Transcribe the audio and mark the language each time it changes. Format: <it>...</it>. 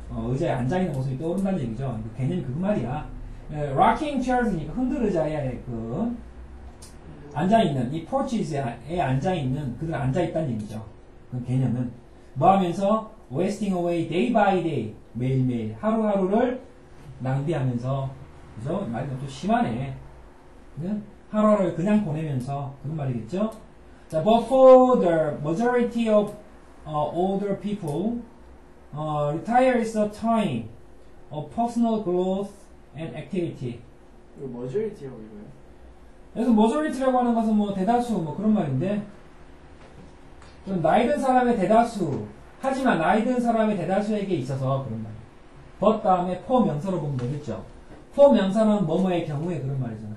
<ko>의자에 앉아있는 모습이 떠오른다는 얘기죠. 개념이 그 말이야. rocking chairs니까 흔들 의자에 앉아있는, 이 porches에 앉아있는, 그들 앉아있다는 얘기죠. 그 개념은. 뭐 하면서,</ko> <en>wasting away day by day,</en> <ko>매일매일, 하루하루를 낭비하면서, 그죠? 말이 좀 심하네. 하루하루를 그냥 보내면서, 그런 말이겠죠? 자,</ko> <en>but for the majority of older people, retire is a time of personal growth and activity.</en> <ko>이거 머저리티라고 이거요? 그래서 majority라고 하는 것은 뭐 대다수 뭐 그런 말인데, 좀 나이 든 사람의 대다수, 하지만 나이 든 사람의 대다수에게 있어서 그런 말이에요. but 다음에 for 명사로 보면 되겠죠. for 명사는 뭐뭐의 경우에 그런 말이잖아요.</ko>